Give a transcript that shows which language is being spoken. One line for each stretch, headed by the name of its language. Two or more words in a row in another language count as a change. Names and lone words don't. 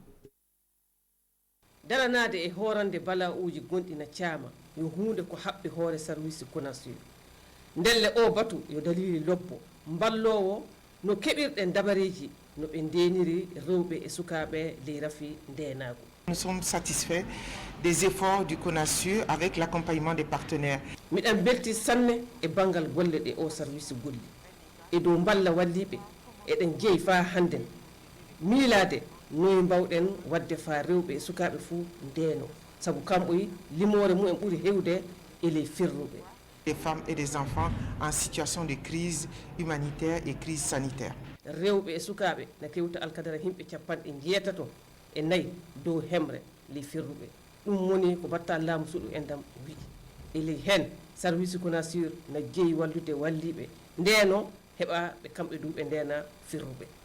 Fula: daranade e horande bala uji gonɗi na caama yo hunde ko haɓɓi hoore service Conasur ndelle o batu yo dalili lobbo ballowo no keɓirɗen dabareji no ɓe ndeniri rewɓe e sukaɓe ley rafi ndenagu.
French: Nous sommes satisfaits des efforts du Conasur avec l'accompagnement des partenaires.
Fula: miɗen belti sanne e bangal golle ɗe o service golli e dow balla walliɓe eɗen jeeyi fa hannden miilade noyi mbawɗen wadde fa rewɓe e sukaɓe fuu ndeeno sabu kamɓoy limore mumen ɓuuri hewde ele firruɓe.
French: Des femmes et des enfants en situation de crise humanitaire et crise sanitaire.
Fula: Rewɓe e sukaɓe na kewta alkadara himɓe 94 dow hemre li firruɓe ɗum woni ko batta laamu suuɗu endam wiɗi ele hen service konasir na jeeyi wallude walliɓe ndeeno heɓa ɓe kamɓe du ɓe ndena firruɓe.